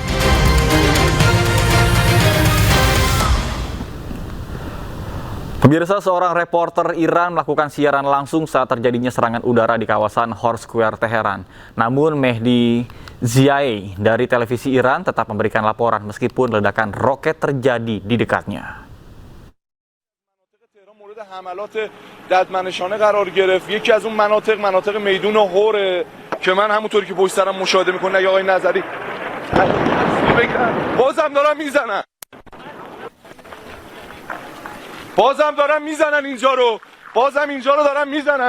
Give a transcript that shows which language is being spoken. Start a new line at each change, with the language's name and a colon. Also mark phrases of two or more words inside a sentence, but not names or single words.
Indonesian: Pemirsa, seorang reporter Iran melakukan siaran langsung saat terjadinya serangan udara di kawasan Hor Square, Teheran. Namun Mehdi Ziaei dari televisi Iran tetap memberikan laporan meskipun ledakan roket terjadi di dekatnya.
Persian: حملات ددمنشانه قرار گرفت. یکی از اون مناطق میدون هوره که من همونطوری که پشت سرم مشاهده میکنه یا آقای نظری بازم دارن میزنن اینجا رو، بازم اینجا رو دارن میزنن.